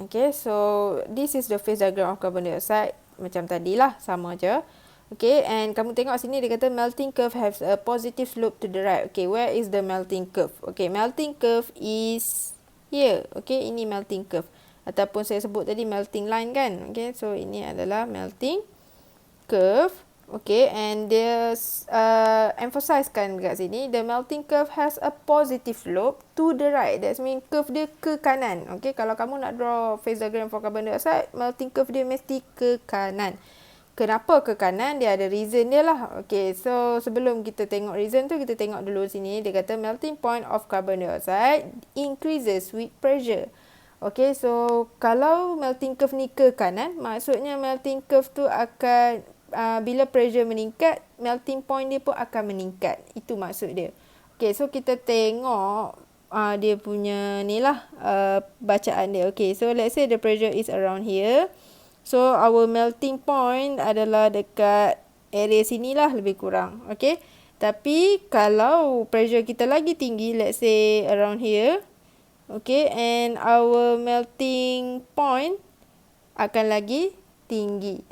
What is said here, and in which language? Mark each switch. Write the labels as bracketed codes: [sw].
[en] Okay, so this is the phase diagram of carbon dioxide. [ms] Macam tadilah, sama je. [en] Okay, and kamu tengok sini dia kata melting curve has a positive slope to the right. Okay, where is the melting curve? Okay, melting curve is here. [ms] Okay, ini melting curve. Ataupun saya sebut tadi melting line kan. [en] Okay, so ini adalah melting curve. Okay, and dia emphasizekan kat sini, the melting curve has a positive slope to the right. That means curve dia ke kanan. Okay, kalau kamu nak draw phase diagram for carbon dioxide, [ms] melting curve dia mesti ke kanan. Kenapa ke kanan? Dia ada reason dia lah. Okay, so sebelum kita tengok reason tu, kita tengok dulu sini. [en] Dia kata melting point of carbon dioxide increases with pressure. [ms] Okay, so kalau melting curve ni ke kanan, maksudnya melting curve tu akan bila pressure meningkat, melting point dia pun akan meningkat. Itu maksud dia. Okay, so kita tengok dia punya ni lah bacaan dia. [en] Okay, so let's say the pressure is around here. So our melting point [ms] adalah dekat area sini lah lebih kurang. [en] Okay, [ms] tapi kalau pressure kita lagi tinggi, [en] let's say around here. Okay, and our melting point [ms] akan lagi tinggi.